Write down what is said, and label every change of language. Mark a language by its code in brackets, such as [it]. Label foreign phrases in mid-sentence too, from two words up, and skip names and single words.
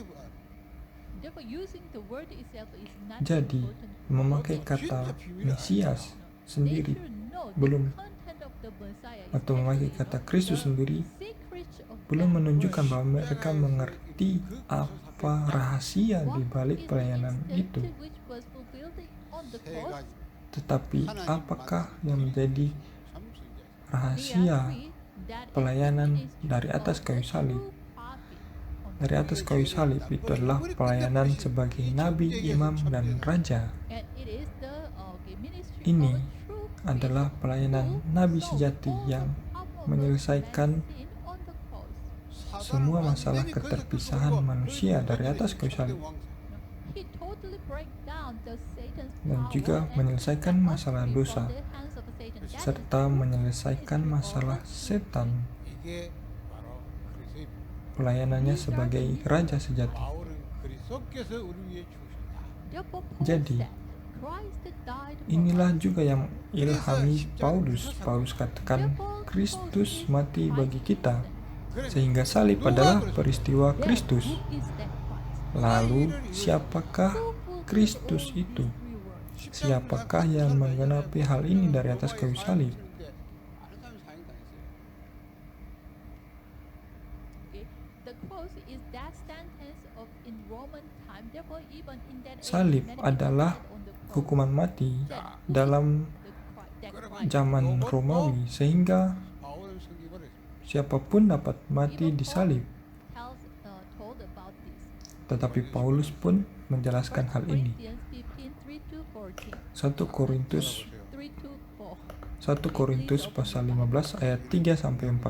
[en] Therefore, using the word itself is not [id] Jadi, [en] important. [id] memakai kata Mesias [en] They [id] sendiri [en] should know [id] belum, [en] the content of the Messiah is [id] atau memakai [en] actually [id] kata Kristus sendiri [en] secrets of [id] belum menunjukkan bahwa mereka mengerti apa rahasia di balik pelayanan itu. [en] which was fulfilled on the [ko] 세 [en] cross. [ko] 가지 [id] Tetapi apakah yang menjadi [ko] 참선자 [id] rahasia pelayanan dari atas kayu salib? Dari atas kayu salib itu adalah pelayanan sebagai nabi, imam, dan raja. Ini adalah pelayanan nabi sejati yang menyelesaikan semua masalah keterpisahan manusia dari atas kayu salib dan juga menyelesaikan masalah dosa serta menyelesaikan masalah setan. [ko] 이게 바로 그리스도입니다. [id] Pelayanannya sebagai raja sejati. [ko] 바울은 그리스도께서 우리 위해 죽으셨다. [id] Jadi, inilah juga yang ilhami Paulus. Paulus katakan, Kristus mati bagi kita, sehingga salib adalah peristiwa Kristus. Lalu, siapakah Kristus itu? Siapakah yang menggenapi hal ini dari atas kayu salib? Salib adalah hukuman mati dalam zaman Romawi, sehingga [ko] 바울은 성경을 [id] siapapun dapat mati di salib. Tetapi Paulus pun menjelaskan hal ini. 1 Korintus pasal 15 ayat 3 sampai 4.